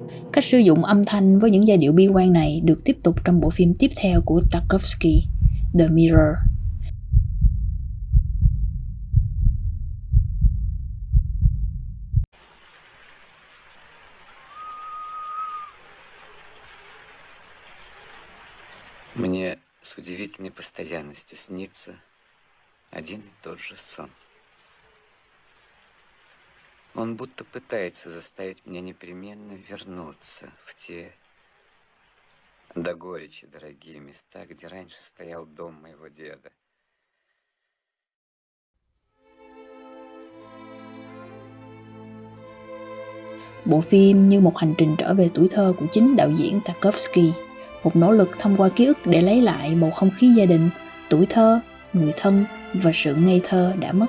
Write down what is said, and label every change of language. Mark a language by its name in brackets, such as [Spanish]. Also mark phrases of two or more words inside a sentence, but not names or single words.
[Vietnamese] Cách sử dụng âm thanh với những giai điệu bi quan này được tiếp tục trong bộ phim tiếp theo của Tarkovsky, The Mirror. [Russian] Мне с удивительной постоянностью снится один и тот же сон. Он будто пытается заставить меня непременно вернуться в те до горечи дорогие места, где раньше стоял дом моего деда. [Vietnamese] Bộ phim như một hành trình trở về tuổi thơ của chính đạo diễn Tarkovsky, một nỗ lực thông qua ký ức để lấy lại bầu không khí gia đình, tuổi thơ, người thân và sự ngây thơ đã mất.